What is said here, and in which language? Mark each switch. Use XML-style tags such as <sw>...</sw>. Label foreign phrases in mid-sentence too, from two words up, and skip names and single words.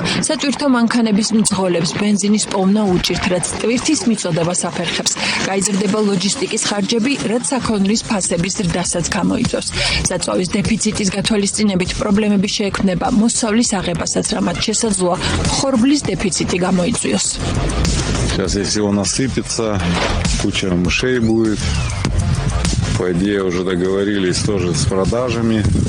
<ka>სატვირთო მანქანების მძღოლებს ბენზინის პოვნა უჭირთ, რაც ტვირთის მიწოდებას აფერხებს. გაიზრდება ლოჯისტიკის ხარჯები, რაც საქონლის ფასების ზრდასაც გამოიწვევს. საწვავის დეფიციტის გათვალისწინებით პრობლემები შეექმნება მოსავლის აღებასაც, რამაც შესაძლოა ხორბლის дефицити გამოიწვიოს.</ka> <ru>Сейчас, если он осыпется, куча мышей будет. По идее, уже договорились тоже с продажами.</ru>